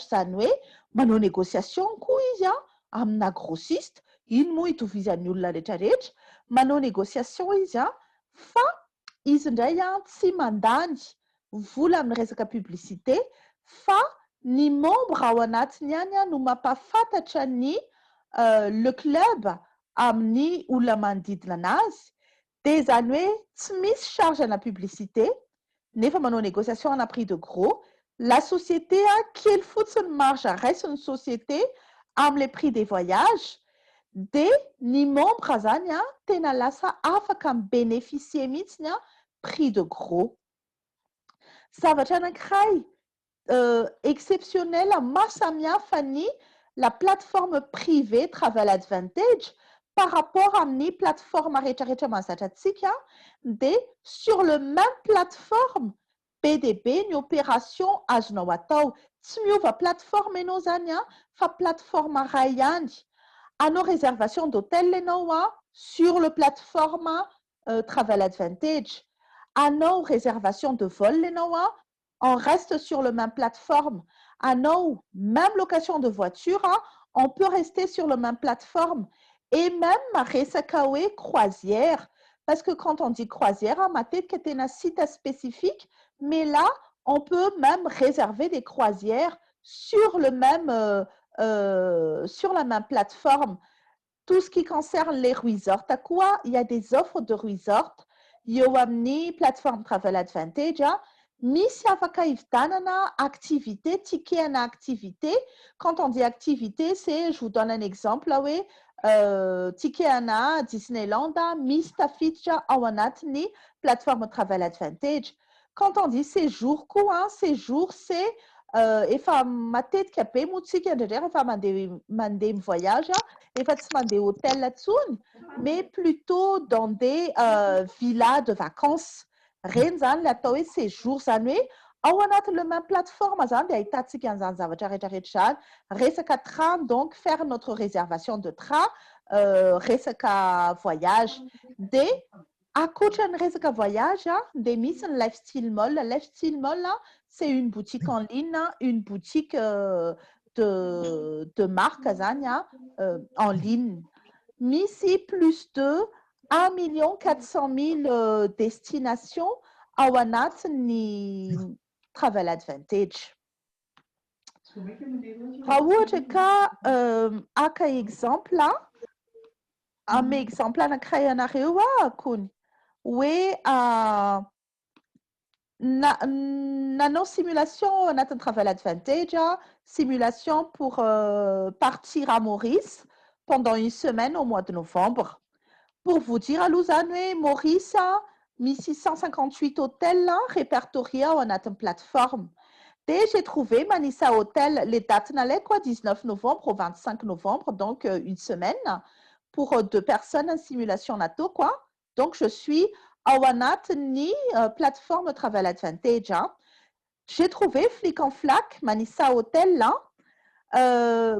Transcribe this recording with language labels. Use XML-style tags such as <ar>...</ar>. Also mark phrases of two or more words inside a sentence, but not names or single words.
<mg>zany hoe manao négociation koa izy amina grossiste, iny moa itovizan'ny olona rehetrarehetra, manao négociation izy fa izy indray tsy mandany vola amin'ny resaka publicité fa ny membre ao anatiny ihany no mampafantatra ny le club amin'ny olona manodidina anazy. Dia zany hoe tsy misy charge ana publicité nefa manao négociation ana</mg> <fr>prix de gros. La société</fr> <mg>kely fotsiny marge raisin'ny société amin'ny</mg> <fr>le prix des voyages</fr> <mg>dia ny membre zany tena lasa afaka mibénéficier mihitsiny</mg> <fr>prix de gros.</fr> <mg>Zavatra anankiray exceptionnel mahasamihafa ny</mg> <fr>la plateforme privée</fr> <mg>Travel Advantage</mg> <fr>par rapport</fr> <mg>amin'ny plateforme rehetrarehetra mahazatra antsika dia</mg> <fr>sur le même plateforme</fr> <mg>be dia be ny opération azonao atao. Tsy miova plateforme ianao zany fa plateforme iray ihany. Hanao</mg> <fr>réservation d'hôtel</fr> <mg>ianao</mg> <fr>sur le plateforme</fr> <mg>Travel Advantage. Hanao réservation de vol ianao</mg> <fr>on reste sur le même plateforme. Hanao même location de voiture on peut rester sur le même plateforme. Et même</fr> <mg>resaka hoe</mg> <fr>croisière, parce que quand on dit croisière matetika tena site spécifique, mais là on peut même réserver des croisières sur la même plateforme. Tout ce qui concerne les resorts, il y a des offres de resorts</fr> <mg>eo amin'ny plateforme Travel Advantage misy afaka hividanana activité, ticket ana activité.</mg> <fr>Quand on dit activité, c'est, je vous donne un exemple hoe</fr> <mg>ticket ana Disneyland misy tafiditra ao anatiny</mg> <fr>plateforme Travel Advantage. Quand on dit séjour</fr> <mg>koa,</mg> <fr>séjour c'est</fr> <mg>efa matetika be moa tsika indraindray rehefa mandeha mivoyage efa tsy mandeha hôtel intsony</mg> <fr>mais plutôt dans des villas de vacances.</fr> <mg>Reny zany le atao hoe séjour, zany hoe ao anatin'ny</mg> <fr>le même plateforme</fr> <mg>zany dia ahitantsika an'izany zavatra rehetrarehetra zany.</mg> <fr>Resaka train, donc faire notre réservation de train,</fr> <mg>resaka voyage. Dia ankoatran'ny resaka voyage dia misy ny Lifestyle Mall.</mg> <fr>Lifestyle Mall c'est une boutique en ligne, une boutique de marque zany en ligne.</fr> <mg>Misy</mg> <fr>plus de 1 400 000 destinations</fr> <mg>ao anatin'ny Travel Advantage. Raha ohatra ka aka exemple amy exemple anankiray anareo kony hoe nanao simulation anatin'ny Travel Advantage,</mg> <fr>simulation pour partir à Maurice pendant une semaine au mois de novembre. Pour vous dire</fr> <mg>aloha zany hoe Maurice misy</mg> <fr>158 hôtels répertoriés</fr> <mg>ao anatin'ny plateforme.</mg> <fr>Et j'ai trouvé Manissa Hotel, les dates n'allaient quoi, 19 novembre au 25 novembre, donc une semaine pour 2 personnes en simulation NATO quoi. Donc je suis à Wanatni, plateforme Travel Advantage. J'ai trouvé Flic en Flac, Manissa Hotel là.</fr>